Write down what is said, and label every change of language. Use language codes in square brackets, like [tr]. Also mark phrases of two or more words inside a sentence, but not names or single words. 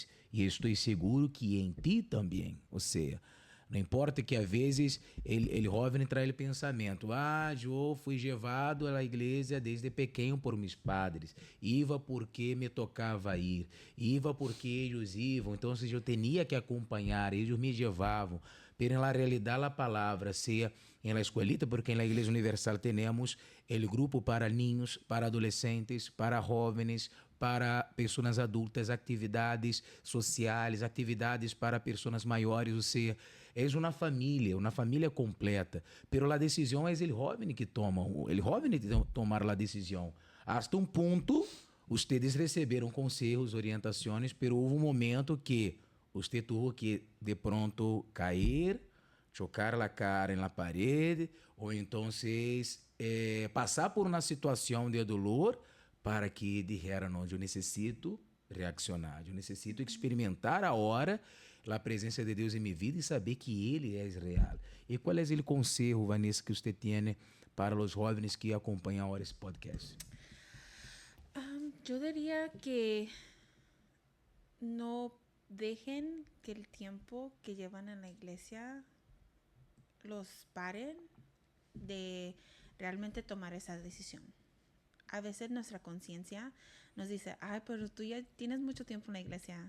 [pt] E estou seguro que em ti também. Ou seja, não importa que às vezes ele jovem traz ele pensamento, eu fui levado à igreja desde pequeno por meus padres, [es] iba porque me tocava ir, iba porque [pt] eles iam, então eu tinha que acompanhar, eles me levavam. Pero na realidade a palavra seja em [es] la escuelita, [pt] porque na Igreja Universal temos o grupo para [es] niños, para adolescentes, para jóvenes, [pt] para pessoas adultas, atividades sociais, atividades para pessoas maiores, ou seja, é uma família completa. Pero a decisão é o jovem que toma, o jovem que tomar a decisão. Hasta um ponto, vocês receberam conselhos, orientações, pero houve um momento que você teve que, de pronto, cair, chocar a cara na parede, ou então passar por uma situação [es] de dolor para que dijeran, [pt] não, eu necessito reaccionar, eu necessito experimentar a hora a presença de Deus em minha vida e saber que Ele é real. E qual é o conselho, Vanessa, que você tem para os jovens que acompanham agora esse podcast? [es] Yo diría que no dejen que el tiempo que llevan en la iglesia los paren de realmente tomar esa decisión. A veces nuestra conciencia nos dice, ay, pero tú ya tienes mucho tiempo en la iglesia.